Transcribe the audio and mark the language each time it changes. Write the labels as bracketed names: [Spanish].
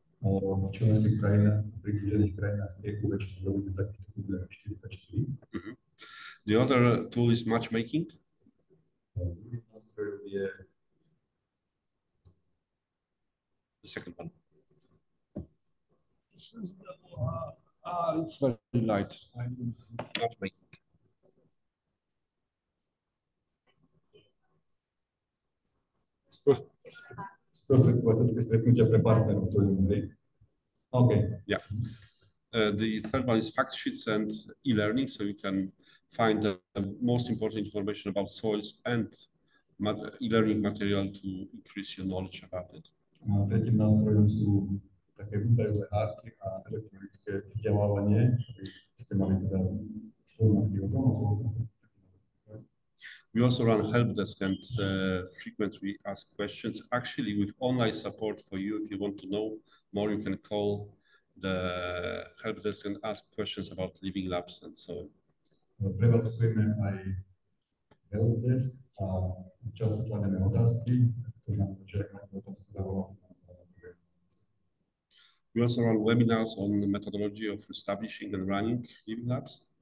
[Slovak] V členských krajinách, pridružených krajinách EU väčšinou robíme takýchto podujatí 44. [English] The other tool is matchmaking. The second one. It's very light. Matchmaking. [Slovak] Sprostredkovateľské stretnutia pre partnerov, to je okay. [English] Yeah. The third one is fact sheets and e-learning, so you can find the most important information about soils and e-learning material to increase your knowledge about it. [Slovak] Tretím nástrojom sú také údajové hárky a elektronické vzdelávanie, aby ste mali teda poznatky o tom. [English] We also run help desk and frequently ask questions. Actually, with online support for you, if you want to know more, you can call the help desk and ask questions about living labs and so on. [Slovak] Prevádzkujeme aj help desk a často kladieme otázky. To znamená, že ak máte otázku, zavolám. [English] We also run webinars on the methodology of establishing and running living labs.